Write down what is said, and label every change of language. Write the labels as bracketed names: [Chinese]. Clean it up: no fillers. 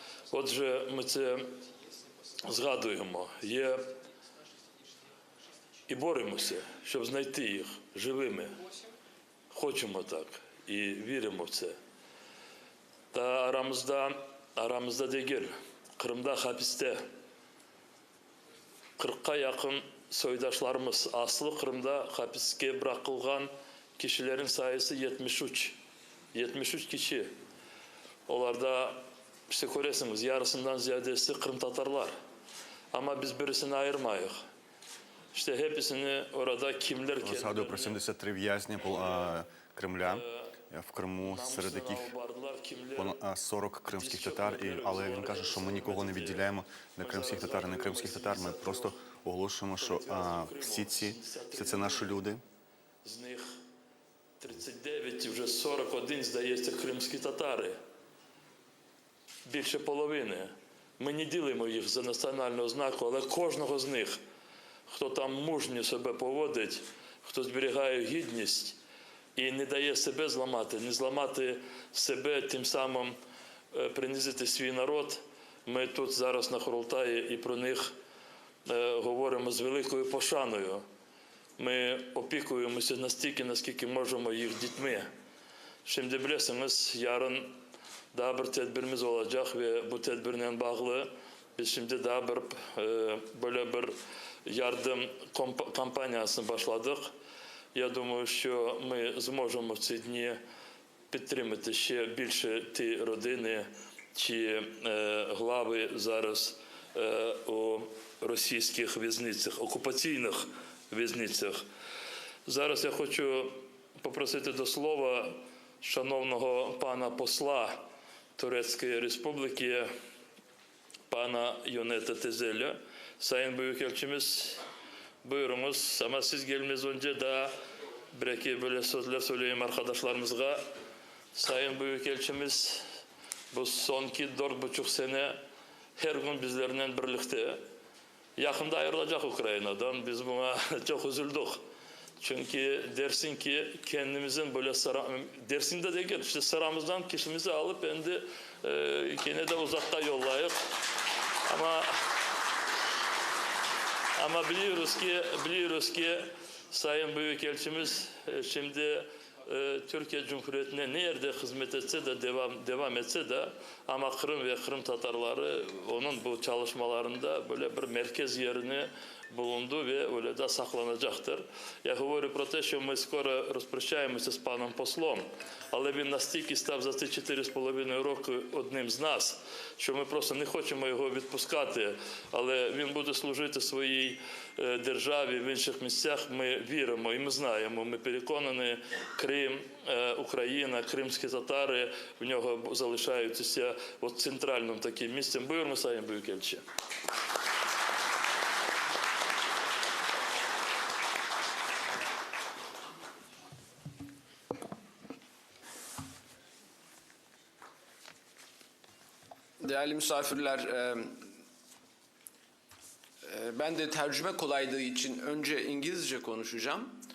[Ukrainian] Отже, ми це згадуємо, є і боремося, щоб знайти їх живими. Хочемо так і віримо в це. [Crimean Tatar] Та aramızda değil, Kırım'da hapiste 40'a yakın soydaşlarımız, aslı Kırım'da hapiske bırakılgan kişilerin sayısı 73. 73 kişi. Onlarda işte görüyorsunuz yarısından ziyadesi Kırım Tatarlar. Ama biz birisini ayırmayız. İşte hepsini orada kimler [Ukrainian] Згадую про 73 в'язні Кремля в Криму, серед яких понад 40 кримських татар. Але він каже, що ми нікого не відділяємо на кримських татар і не кримських татар. Ми просто оголошуємо, що всі це наші люди. З них 39 і вже 41, здається, кримські татари. Більше половини. Ми не ділимо їх за національну ознаку, але кожного з них, хто там мужньо себе поводить, хто зберігає гідність і не дає себе зламати, не зламати себе, тим самим принизити свій народ. Ми тут зараз на Курултаї і про них говоримо з великою пошаною. Ми опікуємося настільки, наскільки можемо їх дітьми. [Crimean Tatar] Şimdi bilirsiniz, yarın daha bir tedbirimiz olacak ve bu tedbirle bağlı biz şimdi daha bir böyle bir yardım кампаниясını başladık. [Ukrainian] Я думаю, що ми зможемо в ці дні підтримати ще більше ті родини чи глави зараз у російських в'язницях, окупаційних в'язницях. Зараз я хочу попросити до слова шановного пана посла Турецької Республіки, pana Yoneta Tezel'e. [Crimean Tatar] Sayın Büyükelçimiz, buyurunuz. Ama siz gelmez önce daha belki böyle sözler söyleyeyim arkadaşlarımızga. Sayın Büyükelçimiz, bu sonki 4,5 sene her gün bizlerle birlikte. Yakında ayrılacak Ukrayna'dan. Biz buna çok üzüldük. Çünkü dersin ki kendimizin böyle dersinde de gel işte sıramızdan kişimizi alıp kendi yine de uzakta yollayıp ama biliyoruz ki Sayın Büyükelçimiz şimdi Türkiye Cumhuriyeti'ne ne yerde hizmet etse de devam etse de ama Kırım ve Kırım Tatarları onun bu çalışmalarında böyle bir merkez yerini bulundu ve öyle de saklanacaktır. [Ukrainian] Я говорю про те, що ми скоро розпрощаємося з паном послом, але він настільки став за ці 4,5 роки одним з нас, що ми просто не хочемо його відпускати, але він буде служити своїй державі в інших місцях. Ми віримо і ми знаємо, ми переконані, Крим, Україна, кримські татари в нього залишаються от центральним таким місцем. [Crimean Tatar] Buyurun Sayın Büyükelçi. [Turkish] Değerli misafirler, ben de tercüme kolaylığı için önce İngilizce konuşacağım.